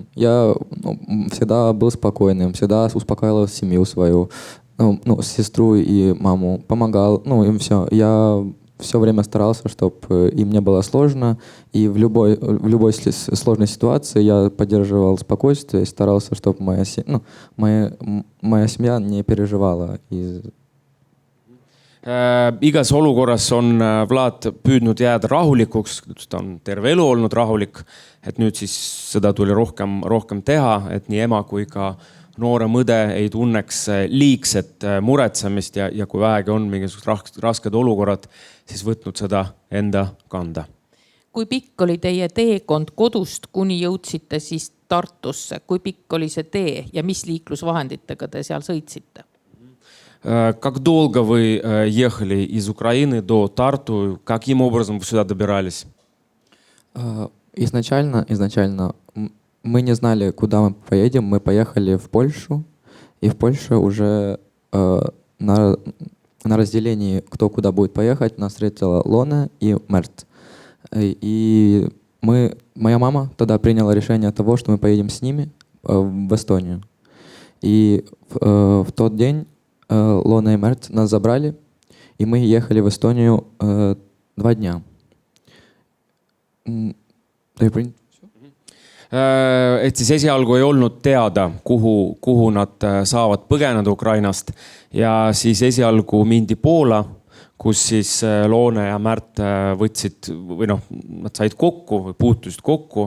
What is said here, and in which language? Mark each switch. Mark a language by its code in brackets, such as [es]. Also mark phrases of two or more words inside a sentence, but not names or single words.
[ru] Я всегда был спокойным, всегда успокаивал семью свою, сестру и маму, помогал, им все. Я все время старался, чтобы им не было сложно, и в любой сложной ситуации я поддерживал спокойствие и старался, чтобы моя семья не переживала. [et] Igas olukorras on Vlad püüdnud jääda rahulikuks, ta on terve elu olnud rahulik, et nüüd siis seda tuli rohkem teha, et nii ema kui ka noore mõde ei tunneks liigset muretsemist ja kui vähegi on mingisugused rasked olukorrad, siis võtnud seda enda kanda. Kui pikk oli teie teekond kodust, kuni jõudsite siis Tartusse? Kui pikk oli see tee ja mis liiklusvahenditega te seal sõitsite? [ru] Как долго вы ехали из Украины до Тарту? Каким образом вы сюда добирались? Изначально мы не знали, куда мы поедем. Мы поехали в Польшу. И в Польше уже на разделении, кто куда будет поехать, нас встретила Лона и Мерт. И моя мама тогда приняла решение того, что мы поедем с ними в Эстонию. И в тот день Лона и Мерт нас забрали, и мы ехали в Эстонию 2 дня. [et] Et siis esialgu ei olnud teada, kuhu nad saavad põgeneda Ukrainast. Ja siis esialgu mindi Poola, kus siis Loone ja Märt võtsid, või nad said kokku või puutusid kokku.